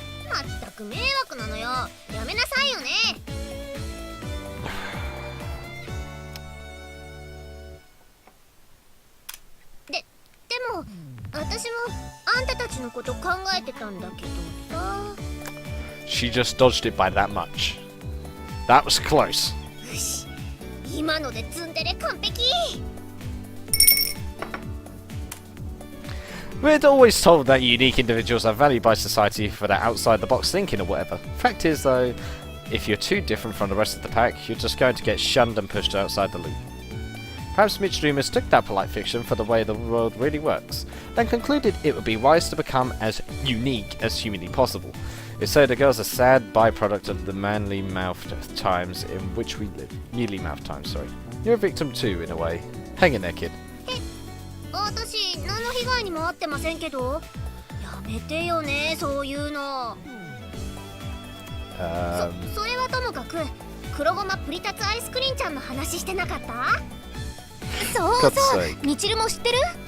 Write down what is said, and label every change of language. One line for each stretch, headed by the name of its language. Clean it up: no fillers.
Japanese: まったく迷惑なのよ。やめなさいよね。でも私もあんたたちのこと考えてたんだけどさ。
English: She just dodged it by that much. That was close.
Japanese: よし、今のでツンデレ完璧。
English: We're always told that unique individuals are valued by society for their outside-the-box thinking or whatever. Fact is, though, if you're too different from the rest of the pack, you're just going to get shunned and pushed outside the loop. Perhaps Mitsuru mistook that polite fiction for the way the world really works, then concluded it would be wise to become as unique as humanly possible. If so, the girl's a sad byproduct of the manly-mouthed times in which we live. Mealy-mouthed times, sorry. You're a victim too, in a way. Hang in there, kid.
Japanese: 私何の被害にも遭ってませんけど。やめてよね、そういうの。それはともかく、黒ごまプリタツアイスクリーンちゃんの話してなかった？そうそう、みちるも知ってる？